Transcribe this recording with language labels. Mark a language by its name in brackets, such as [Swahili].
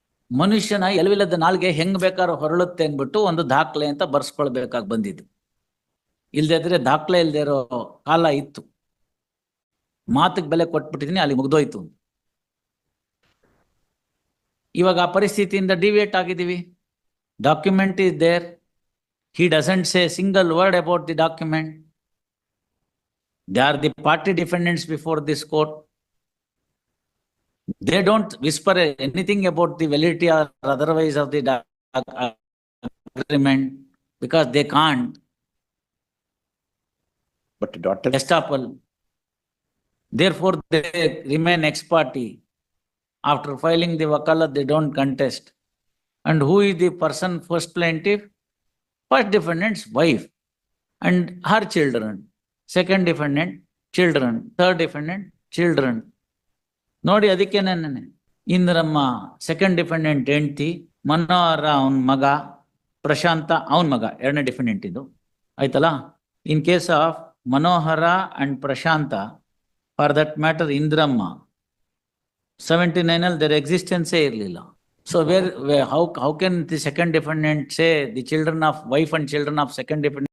[Kannada] ಮನುಷ್ಯನ ಎಲವಿಲ್ಲದ ನಾಲ್ಗೆ ಹೆಂಗ್ ಬೇಕಾದ್ರೂ ಹೊರಳುತ್ತೆ ಅಂದ್ಬಿಟ್ಟು ಒಂದು ದಾಖಲೆ ಅಂತ ಬರ್ಸ್ಕೊಳ್ಬೇಕಾಗಿ ಬಂದಿದ್ದು. ಇಲ್ದಿದ್ರೆ ದಾಖಲೆ ಇಲ್ದೇ ಇರೋ ಕಾಲ ಇತ್ತು. ಮಾತಿಗೆ ಬೆಲೆ ಕೊಟ್ಬಿಟ್ಟಿದೀನಿ, ಅಲ್ಲಿ ಮುಗ್ದೋಯ್ತು. ಇವಾಗ ಆ ಪರಿಸ್ಥಿತಿಯಿಂದ ಡಿವಿಯೇಟ್ ಆಗಿದ್ದೀವಿ. [English] Document is there, he doesn't say a single word about the document. They are the party defendants before this court. They don't whisper anything about the validity or otherwise of the agreement because they can't. But daughter, Estoppel. Therefore, they remain ex parte. After filing the wakalat, they don't contest. And who is the person first plaintiff? First defendant's wife and her children. Second defendant, children. Third defendant, children. [Kannada] ನೋಡಿ ಅದಕ್ಕೆ ನನ್ನ Indramma second defendant ಹೆಂಡ್ತಿ, ಮನೋಹರ ಅವನ ಮಗ, ಪ್ರಶಾಂತ ಅವನ ಮಗ, ಎರಡನೇ defendant ಇದು ಆಯ್ತಲ್ಲ. [English] In case of Manohara and Prashanta, for that matter Indramma 79 their ಎಕ್ಸಿಸ್ಟೆನ್ಸೇ ಇರಲಿಲ್ಲ. So how can the second defendant say the children of wife and children of second defendant